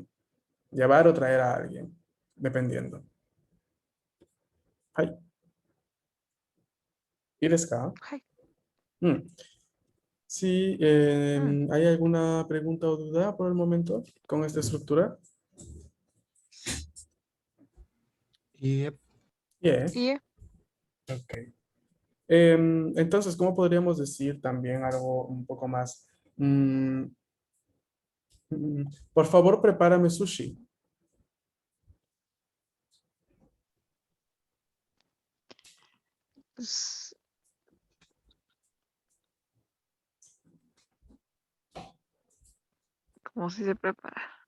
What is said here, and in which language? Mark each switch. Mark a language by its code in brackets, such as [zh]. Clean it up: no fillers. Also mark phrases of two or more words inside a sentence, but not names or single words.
[es] Llevar o traer a alguien, dependiendo. Hai. ¿Quieres acá? [ja] はい. [es] Sí, ¿hay alguna pregunta o duda por el momento con esta estructura? [ja] いいえ。 [en] Yeah. [ja] いいえ。 [es] Ok. Entonces, ¿cómo podríamos decir también algo un poco más? Por favor, prepárame sushi. S- ¿Cómo se prepara?